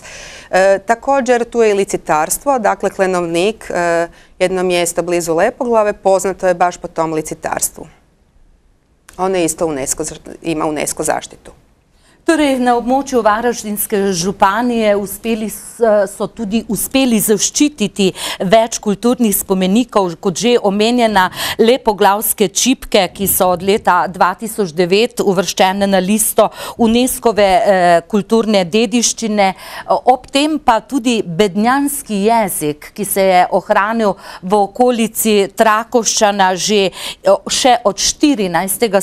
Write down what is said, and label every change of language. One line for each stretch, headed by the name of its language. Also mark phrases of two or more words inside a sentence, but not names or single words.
Croatian: Također tu je i licitarstvo, dakle Klenovnik, jedno mjesto blizu Lepoglave, poznato je baš po tom licitarstvu. Ono isto ima UNESCO zaštitu.
Slovenian: Torej, na območju Varaždinske županije so tudi uspeli zaščititi več kulturnih spomenikov, kot že omenjena Lepoglavske čipke, ki so od leta 2009 uvrščene na listo UNESCO-ve kulturne dediščine, ob tem pa tudi bednjanski jezik, ki se je ohranil v okolici Trakoščana še od 14.